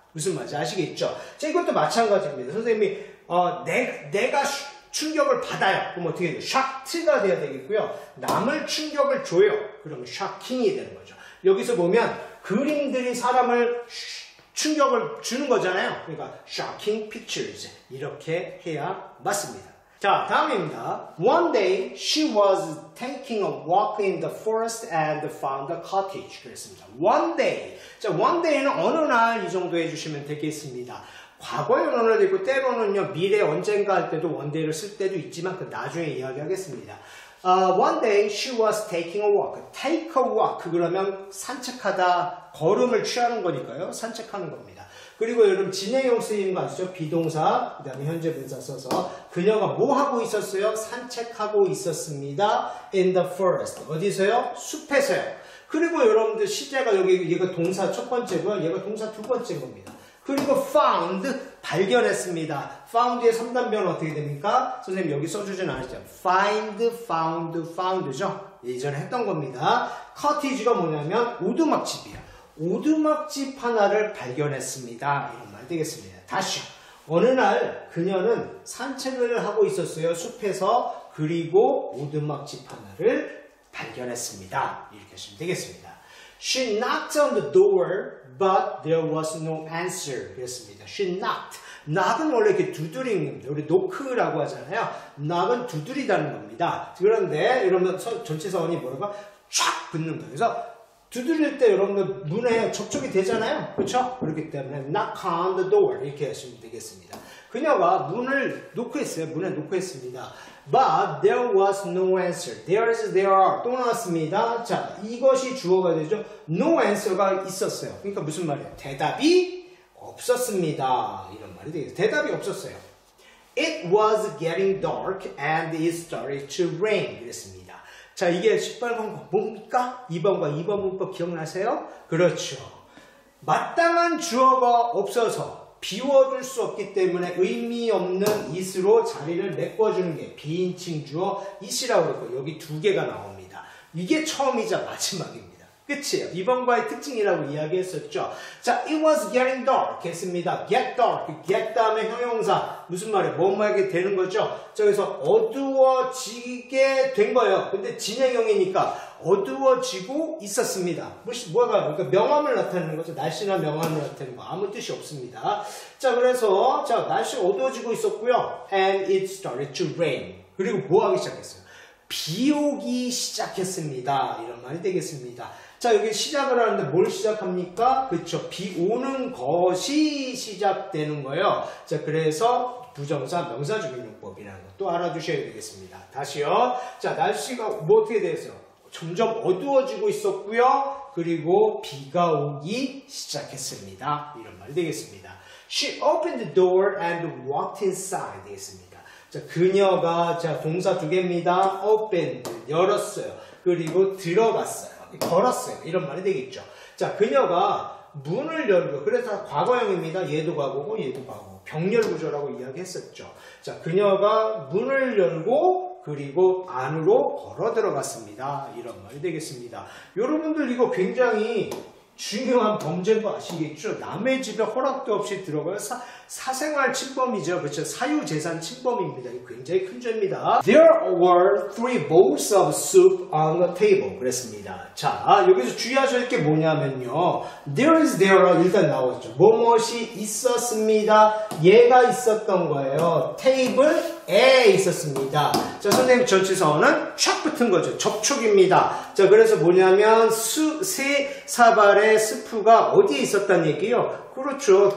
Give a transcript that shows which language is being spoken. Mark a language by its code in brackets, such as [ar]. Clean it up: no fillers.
[ko] 무슨 말인지 아시겠죠? 자, 이것도 마찬가지입니다. 선생님이 내가 충격을 받아요. 그럼 어떻게 돼요? shocked가 돼야 되겠고요. 남을 충격을 줘요. 그러면 shocking이 되는 거죠. 여기서 보면 그림들이 사람을 충격을 주는 거잖아요. 그러니까 [en] shocking pictures [ko] 이렇게 해야 맞습니다. 자, 다음입니다. [en] One day she was taking a walk in the forest and found a cottage. [ko] 그랬습니다. [en] One day. [ko] 자, one day는 어느 날 이 정도 해주시면 되겠습니다. 과거에 어느 날 있고 때로는요 미래 언젠가 할 때도 one day를 쓸 때도 있지만 그 나중에 이야기하겠습니다. [en] One day she was taking a walk. Take a walk [ko] 그러면 산책하다, 걸음을 취하는 거니까요. 산책하는 겁니다. 그리고 여러분 진행형 쓰이는 거 아시죠? 비동사, 그 다음에 현재 분사 써서 그녀가 뭐 하고 있었어요? 산책하고 있었습니다. [en] In the forest. [ko] 어디서요? 숲에서요. 그리고 여러분들 시제가 여기 얘가 동사 첫 번째고요. 얘가 동사 두 번째인 겁니다. 그리고 found, 발견했습니다. found의 3단변은 어떻게 됩니까? 선생님 여기 써주진 않았죠. [en] find, found, found [ko] 죠. 예전에 했던 겁니다. cottage가 뭐냐면 오두막집이야. 오두막집 하나를 발견했습니다. 이런 말 되겠습니다. 다시요. 어느 날 그녀는 산책을 하고 있었어요. 숲에서. 그리고 오두막집 하나를 발견했습니다. 이렇게 하시면 되겠습니다. [en] She knocked on the door, but there was no answer. [ko] 그랬습니다. [en] She knocked. [ko] knock은 원래 이렇게 두드리는 겁니다. 우리 knock라고 하잖아요. knock은 두드리다는 겁니다. 그런데 여러분 전치사원이 뭐라고? 촥 붙는 거예요. 그래서 두드릴 때 여러분들 문에 접촉이 되잖아요. 그렇죠? 그렇기 때문에 [en] knock on the door [ko] 이렇게 하시면 되겠습니다. 그녀가 문을 노크했어요. 문에 노크했습니다. [en] But there was no answer. There are. [ko] 또 나왔습니다. 자, 이것이 주어가 되죠. No answer가 있었어요. 그러니까 무슨 말이에요? 대답이 없었습니다. 이런 말이 되겠어요. 대답이 없었어요. [en] It was getting dark and it started to rain. [ko] 그랬습니다. 자, 이게 18번과 뭡니까? 2번과 2번 문법 기억나세요? 그렇죠. 마땅한 주어가 없어서 비워줄 수 없기 때문에 의미 없는 it으로 자리를 메꿔주는 게 비인칭 주어 it이라고 그랬고 여기 두 개가 나옵니다. 이게 처음이자 마지막입니다. 끝이에요. 2번과의 특징이라고 이야기했었죠. [en] 자, it was getting dark 했습니다. get dark, [ko] get 다음에 형용사 무슨 말이에요? 뭐뭐하게 되는 거죠. 자, 그래서 어두워지게 된 거예요. 근데 진행형이니까 어두워지고 있었습니다. 뭐가 그러니까 명암을 나타내는 거죠. 날씨나 명암을 나타내는 거 아무 뜻이 없습니다. 자, 그래서 자 날씨가 어두워지고 있었고요. [en] And it started to rain. [ko] 그리고 뭐 하기 시작했어요? 비 오기 시작했습니다. 이런 말이 되겠습니다. 자, 여기 시작을 하는데 뭘 시작합니까? 그렇죠. 비 오는 것이 시작되는 거예요. 자, 그래서 부정사 명사 주기용법이라는 것도 알아두셔야 되겠습니다. 다시요. 자, 날씨가 뭐 어떻게 됐어요? 점점 어두워지고 있었고요. 그리고 비가 오기 시작했습니다. 이런 말이 되겠습니다. [en] She opened the door and walked inside 되겠습니다. [ko] 자, 그녀가 자 동사 두 개입니다. opened 열었어요. 그리고 들어갔어요. 걸었어요. 이런 말이 되겠죠. 자, 그녀가 문을 열고 그래서 과거형입니다. 얘도 과거고 얘도 과거. 병렬 구조라고 이야기했었죠. 자, 그녀가 문을 열고 그리고 안으로 걸어 들어갔습니다. 이런 말이 되겠습니다. 여러분들 이거 굉장히 중요한 범죄인 거 아시겠죠? 남의 집에 허락도 없이 들어가요. 사생활 침범이죠. 그렇죠? 사유재산 침범입니다. 이거 굉장히 큰 죄입니다. [en] There were 3 bowls of soup on the table. [ko] 그랬습니다. 자, 여기서 주의하실 게 뭐냐면요. There 일단 나오죠. 뭐뭇이 있었습니다. 얘가 있었던 거예요. 테이블에 있었습니다. 자, 선생님 전치사어는 촥 붙은 거죠. 접촉입니다. 자, 그래서 뭐냐면 세 사발의 스프가 어디에 있었다는 얘기요? 그렇죠.